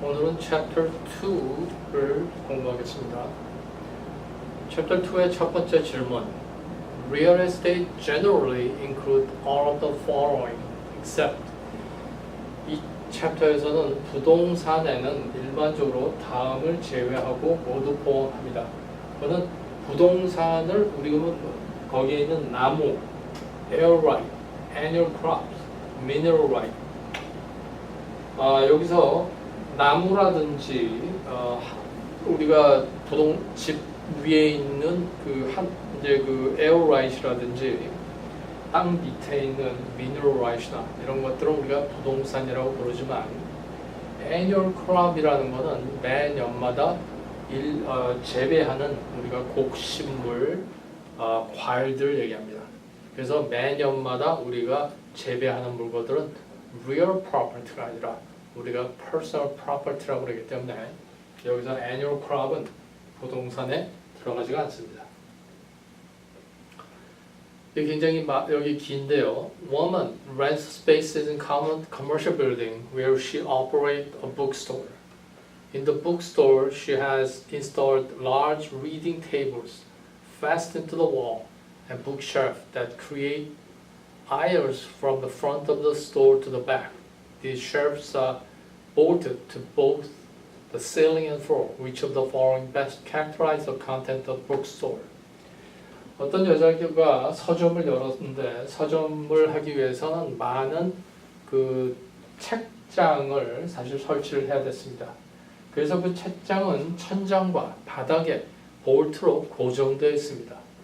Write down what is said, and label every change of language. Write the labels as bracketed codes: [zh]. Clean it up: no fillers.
[ko] 오늘은 Chapter 2를 공부하겠습니다. Chapter 2의 첫 번째 질문. [en] Real estate generally include all of the following except. [ko] 이 챕터에서는 부동산에는 일반적으로 다음을 제외하고 모두 포함합니다. 그거는 부동산을 우리가 거기에 있는 나무, [en] air right, annual crops, mineral right. [ko] 여기서 나무라든지 우리가 집 위에 있는 이제 그 에어라이트라든지 땅 밑에 있는 미네랄라이트나 이런 것들은 우리가 부동산이라고 부르지만 annual crop이라는 거는 매년마다 재배하는 우리가 곡식물 과일들 얘기합니다. 그래서 매년마다 우리가 재배하는 물건들은 real property가 아니라 우리가 personal property라고 그러기 때문에 여기서 annual crop은 부동산에 들어가지가 않습니다. 이게 굉장히 여기 긴데요. [en] Woman rents spaces in common commercial building where she operates a bookstore. In the bookstore, she has installed large reading tables fastened to the wall and bookshelves that create aisles from the front of the store to the back. These shelves are bolted to both the ceiling and floor. Which of the following best characterize the content of the bookstore? [ko] 어떤 여자가 서점을 열었는데 서점을 하기 위해서는 많은 그 책장을 사실 설치를 해야 됐습니다. 그래서 그 책장은 천장과 바닥에 볼트로 고정되어 있습니다.